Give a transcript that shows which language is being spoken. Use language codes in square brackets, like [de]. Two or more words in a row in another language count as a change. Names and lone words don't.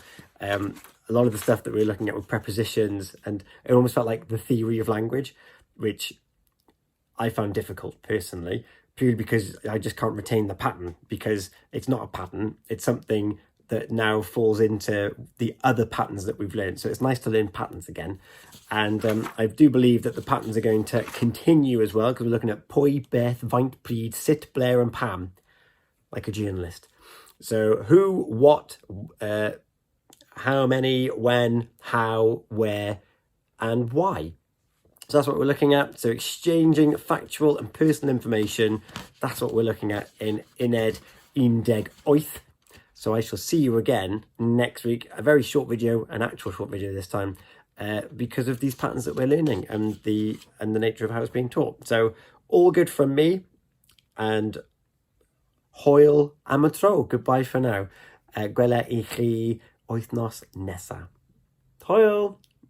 [en] A lot of the stuff that we're looking at with prepositions, and it almost felt like the theory of language, which I found difficult personally, purely because I just can't retain the pattern, because it's not a pattern, it's something that now falls into the other patterns that we've learned. So it's nice to learn patterns again. And I do believe that the patterns are going to continue as well, because we're looking at [cy] pwy, beth, faint, pryd, sit, blair and pam, like a journalist. [en] So who, what, how many, when, how, where, and why. So that's what we're looking at. So exchanging factual and personal information, that's what we're looking at in Uned 18. So I shall see you again next week. A very short video, an actual short video this time, because of these patterns that we're learning and the nature of how it's being taught. So all good from me, and [cy] hwyl am y tro. [en] Goodbye for now. [cy] Gwela I chi wythnos nesa. Hwyl!